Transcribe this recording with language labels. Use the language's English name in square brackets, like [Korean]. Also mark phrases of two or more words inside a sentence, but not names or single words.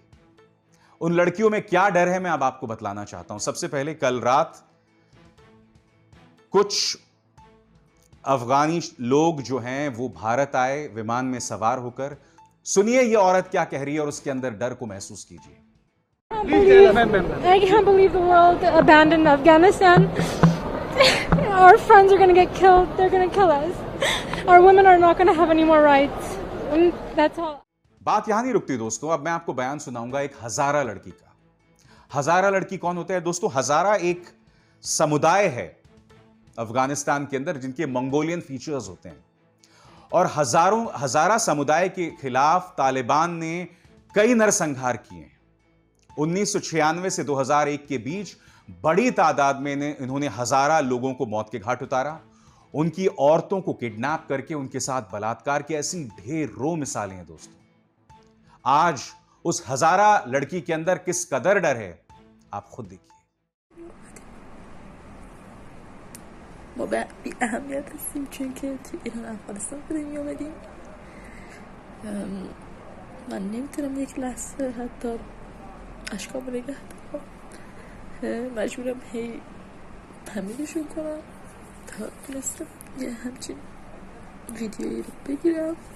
[Hindi] उन लड़कियों में क्या डर है, मैं अब आपको बतलाना चाहता हूं। सबसे पहले, कल रात कुछ अफगानी लोग जो हैं वो भारत आए विमान में सवार होकर। सुनिए ये औरत क्या कह रही है और उसके अंदर डर को महसूस कीजिए। [English] I can't believe the world abandoned Afghanistan. Our friends are going to get killed. They're going to kill us. Our women are not going to have any more rights. And that's all. [Hindi] बात यहां नहीं रुकती दोस्तों, अब मैं आपको बयान सुनाऊंगा एक हजारा लड़की का। हजारा लड़की कौन होता है दोस्तों? हजारा एक समुदाय है अफगानिस्तान के अंदर जिनके [English] Mongolian features [Hindi] होते हैं, और हजारा समुदाय के खिलाफ तालिबान ने कई नरसंहार किए हैं। 1996 से 2001 के बीच बड़ी तादाद में इन्होंने हजारा लोगों को मौत के घाट उतारा, उनकी औरतों को किडनैप करके उनके साथ बलात्कार की ऐसी ढेरों मिसालें हैं दोस्तों। आज उस हजारा लड़की के अंदर किस कदर डर है, आप खुद देखिए। [Persian] ما بی اهمیت هستیم چون که تو ایران افغانستان به دنیا آمدیم. من نمیتونم یک لحظه حتی اشکامو نگه دارم، مجبورم هی تمیزشون کنم تا تونستم یه همچین ویدیویی رو بگیرم.